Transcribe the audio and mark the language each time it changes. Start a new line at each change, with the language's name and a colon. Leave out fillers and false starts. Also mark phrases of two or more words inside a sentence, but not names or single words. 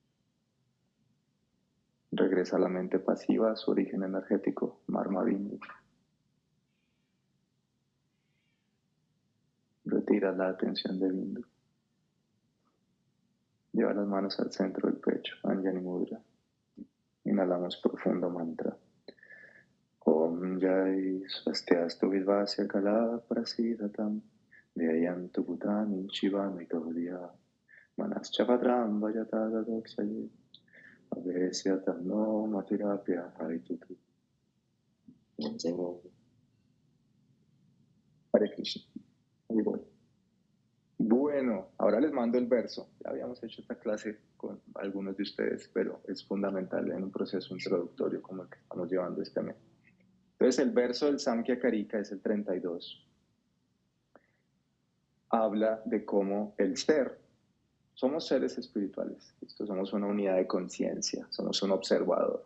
Spanish: Regresa a la mente pasiva, a su origen energético, Marma Bindi. Retira la atención de Bindu. Lleva las manos al centro del pecho, Anjani Mudra. Inhalamos profundo mantra.
Sanskrit: Om Jai Swastiastu Vidvasya Kala Prasidatam Dhyayantu Bhutani Shivami Gaudya Manaschavadram Vajatada Dokshaye Avesya Tanno Matirapya Haritutu. Hare Krishna.
Spanish: Ahí voy. Bueno, ahora les mando el verso. Ya habíamos hecho esta clase con algunos de ustedes, pero es fundamental en un proceso introductorio como el que estamos llevando este mes. Entonces, el verso del Samkhya Karika es el 32. Habla de cómo el ser, somos seres espirituales, somos una unidad de conciencia, somos un observador.